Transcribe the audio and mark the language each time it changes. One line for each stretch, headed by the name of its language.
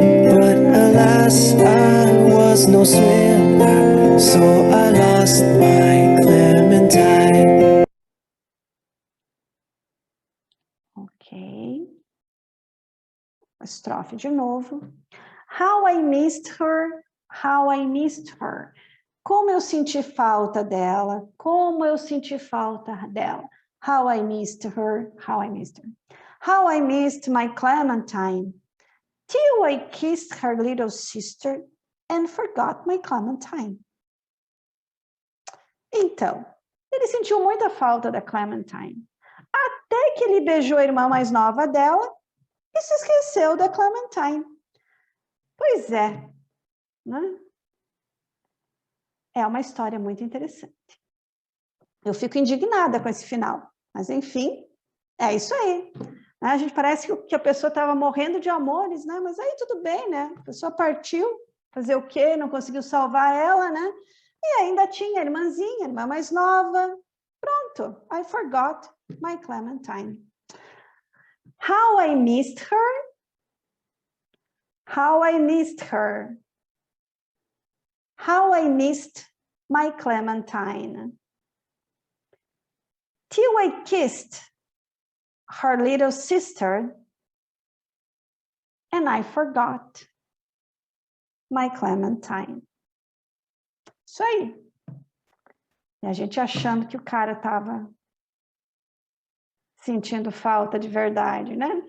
English: But alas, I was no swimmer, so I lost my Clementine.
Portuguese: Ok. Estrofe de novo.
English: How I missed her, how I missed her.
Portuguese: Como eu senti falta dela, como eu senti falta dela.
English: How I missed her, how I missed her. How I missed my Clementine, till I kissed her little sister and forgot my Clementine.
Portuguese: Então, ele sentiu muita falta da Clementine, até que ele beijou a irmã mais nova dela e se esqueceu da Clementine. Pois é, né? É uma história muito interessante. Eu fico indignada com esse final, mas enfim, é isso aí. A gente parece que a pessoa estava morrendo de amores, né? Mas aí tudo bem, né? A pessoa partiu, fazer o quê? Não conseguiu salvar ela, né? E ainda tinha a irmãzinha, a irmã mais nova.
English: Pronto, I forgot my Clementine. How I missed her. How I missed her. How I missed my Clementine. Till I kissed her little sister and I forgot my Clementine.
Portuguese: Isso aí. E a gente achando que o cara estava sentindo falta de verdade, né?